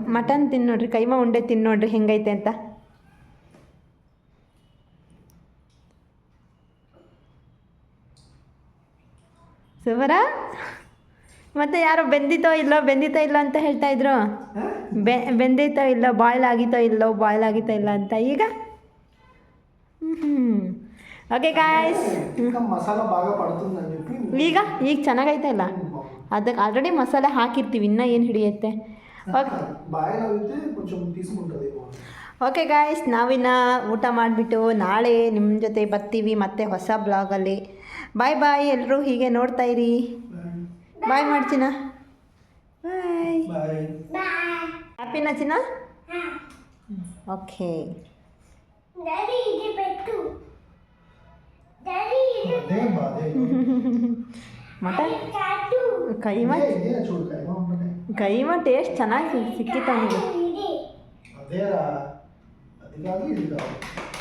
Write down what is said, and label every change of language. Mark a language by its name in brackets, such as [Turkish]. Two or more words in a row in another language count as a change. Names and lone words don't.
[Kannada] ಮಟನ್ ತಿನ್ನೋಡ್ರಿ, ಕೈಮಾ ಉಂಡೆ ತಿನ್ನೋಡ್ರಿ ಹೆಂಗೈತೆ ಅಂತ. ಸುವರ ಮತ್ತೆ ಯಾರೋ ಬೆಂದಿತ್ತೋ ಇಲ್ಲೋ ಅಂತ ಹೇಳ್ತಾ ಇದ್ರು. ಬೆಂದಿತ್ತೋ ಇಲ್ಲೋ, ಬಾಯ್ಲ್ ಆಗಿತ್ತೋ ಇಲ್ಲ ಅಂತ. ಈಗ ಓಕೆ ಗಾಯ್ಸ್, [Telugu] మసాలా బాగా పడుతుందని చెప్పి [Kannada] ಈಗ ಚೆನ್ನಾಗೈತೆ ಇಲ್ಲ, ಅದಕ್ಕೆ ಆಲ್ರೆಡಿ ಮಸಾಲೆ ಹಾಕಿರ್ತೀವಿ, ಇನ್ನೂ ಏನು ಹಿಡಿಯುತ್ತೆ. ಓಕೆ [Telugu] బాయిల్ అయితే కొంచెం తీసుకుంటది. [Kannada] ಓಕೆ ಗಾಯ್ಸ್, ನಾವಿನ್ನ ಊಟ ಮಾಡಿಬಿಟ್ಟು ನಾಳೆ ನಿಮ್ಮ ಜೊತೆ ಬರ್ತೀವಿ ಮತ್ತೆ ಹೊಸ ಬ್ಲಾಗಲ್ಲಿ. [English] bye bye, [Kannada] ಎಲ್ಲರೂ ಹೀಗೆ ನೋಡ್ತಾ ಇರಿ. ಬಾಯ್ ಮಾಡ್ತೀನ, ಬಾಯ್. [Telugu] బాయ్. [Kannada] ಹ್ಯಾಪಿನಾ ಚಿನ್ನ? ಓಕೆ. [Telugu] డాడీ ఇది పెట్టు. డాడీ ఇది అదే బాదే. [Kannada] ಮಟನ್ [Telugu] కాటు. [Kannada] ಕೈಮಾ [Telugu] ఇదే చూడు కైమా ఉంటది. [Kannada] ಕೈಮಾ ಟೇಸ್ಟ್ ಚೆನ್ನಾಗಿ ಸಿಕ್ಕಿತ್ತು ಅವನಿಗೆ. [Telugu] ఇది అదేరా, అది కాదు ఇది కాదు.